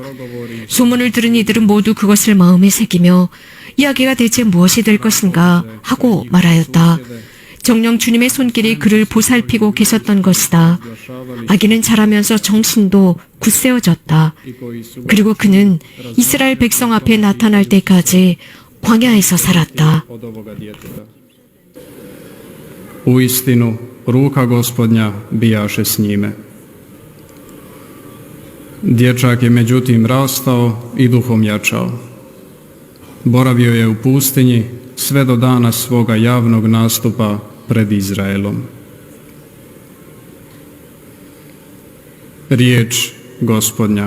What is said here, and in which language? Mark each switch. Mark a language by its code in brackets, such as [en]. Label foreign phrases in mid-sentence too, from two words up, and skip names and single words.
[ko] 소문을 들은 이들은 모두 그것을 마음에 새기며 이 아기가 대체 무엇이 될 것인가 하고 말하였다. 정녕 주님의 손길이 그를 보살피고 계셨던 것이다. 아기는 자라면서 정신도 굳세어졌다. 그리고 그는 이스라엘 백성 앞에 나타날 때까지 광야에서 살았다. [hr] Uistinu, ruka Gospodnja bijaše s njime. Dječak je međutim rastao i duhom jačao. Boravio je u pustinji sve do dana svoga javnog nastupa pred Izraelom. Riječ Gospodnja.